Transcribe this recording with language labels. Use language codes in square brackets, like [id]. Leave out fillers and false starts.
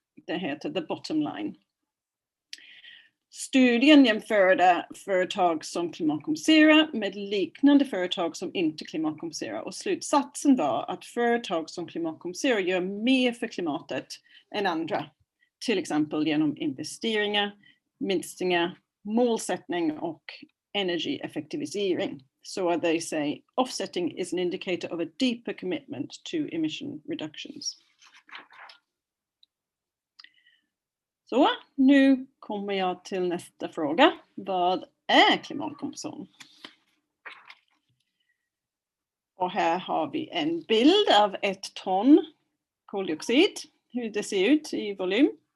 [sv] Det heter The Bottom Line. Studien jämförde företag som klimatkompenserar med liknande företag som inte klimatkompenserar, och slutsatsen var att företag som klimatkompenserar gör mer för klimatet än andra. Till exempel genom investeringar, minskningar, målsättning och energieffektivisering. [en] So they say offsetting is an indicator of a deeper commitment to emission reductions. [sv] Så nu kommer jag till nästa fråga. Vad är klimatkompensation? Och här har vi en bild av 1 ton koldioxid, hur det ser ut i volym.